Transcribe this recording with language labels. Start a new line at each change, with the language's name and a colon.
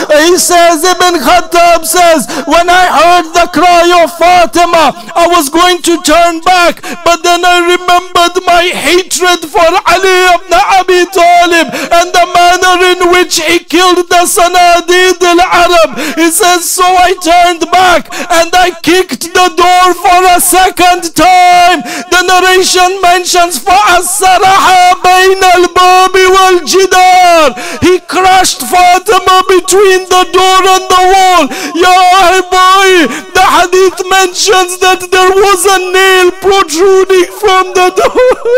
English: He says, Ibn Khattab says, when I heard the cry of Fatima, I was going to turn back, but then I remembered my hatred for Ali ibn Abi Talib and the manner in which he killed the Sanadid al-Arab. He says, so I turned back and I kicked the door for a second time. The narration mentions,
Arabic: فَأَسَّرَهَا بَيْنَ الْبَابِ وَالْجِدَارِ.
English: He crushed Fatima between the door and the wall. Ya boy, the hadith mentions that there was a nail protruding from the door.